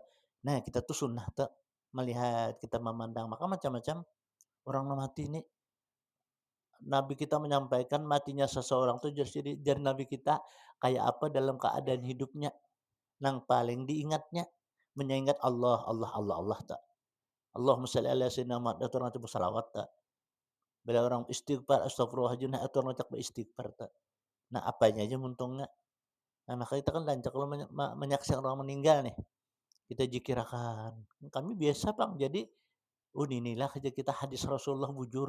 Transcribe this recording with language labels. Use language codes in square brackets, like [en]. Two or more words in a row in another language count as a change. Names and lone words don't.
[bjn] Nah, kita tuh sunnah tuh melihat, kita memandang, maka macam-macam orang mati ini. Nabi kita menyampaikan matinya seseorang tuh jadi Nabi kita kayak apa dalam keadaan hidupnya. Nang paling diingatnya mengingat Allah, Allah, Allah, Allah tak. [ar] اللهم صل على سيدنا محمد [bjn] atau orang itu salawat tak. Bila orang istighfar astagfirullahaladzim atau orang cak beristighfar tak. Nah, apanya aja untungnya. Nah, maka kita kan lancar kalau menyaksikan orang meninggal nih, kita zikirkan. Kami biasa Bang, jadi inilah kerja kita hadis Rasulullah bujur.